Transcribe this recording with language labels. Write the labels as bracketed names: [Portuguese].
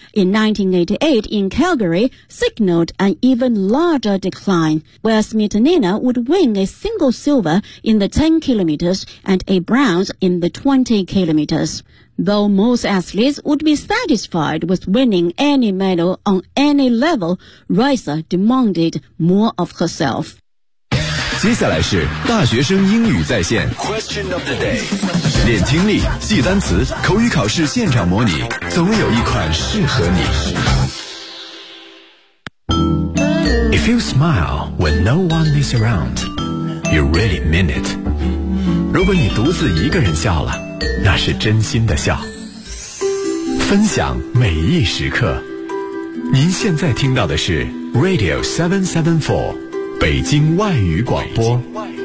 [English] In 1988 in Calgary, signaled an even larger decline, where Smetanina would win a single silver in the 10 kilometers and a bronze in the 20 kilometers. Though most athletes would be satisfied with winning any medal on any level, Risa demanded more of herself. [Chinese] 接下来是大学生英语在线 [English] Question of the day. [Chinese] 练听力，记单词，口语考试现场模拟，总有一款适合你。 [English] If you smile when no one is around, you really mean it. [Chinese] 如果你独自一个人笑了，那是真心的笑，分享每一时刻。您现在听到的是 Radio 774，北京外语广播。北京外语广播。